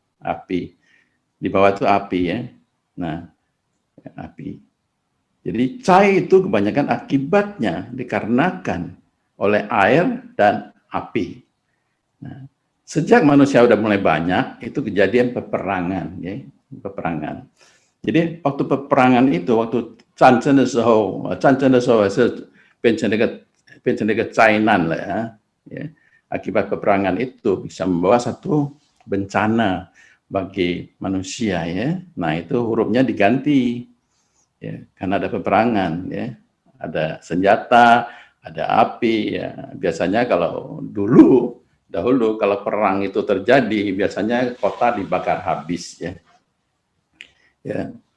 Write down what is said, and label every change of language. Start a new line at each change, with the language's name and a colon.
Indonesian: Api di bawah itu api ya. Nah, api. Jadi cai itu kebanyakan akibatnya dikarenakan oleh air dan api. Nah, sejak manusia udah mulai banyak itu kejadian peperangan ya, peperangan. Jadi waktu peperangan itu waktu
Chinese: 战争的时候是变成那个灾难了ya.
Indonesian: Akibat peperangan itu bisa membawa satu bencana bagi manusia ya. Nah, itu hurufnya diganti ya, karena ada peperangan ya. Ada senjata, ada api ya. Biasanya kalau dahulu kalau perang itu terjadi biasanya kota dibakar habis ya. Ya.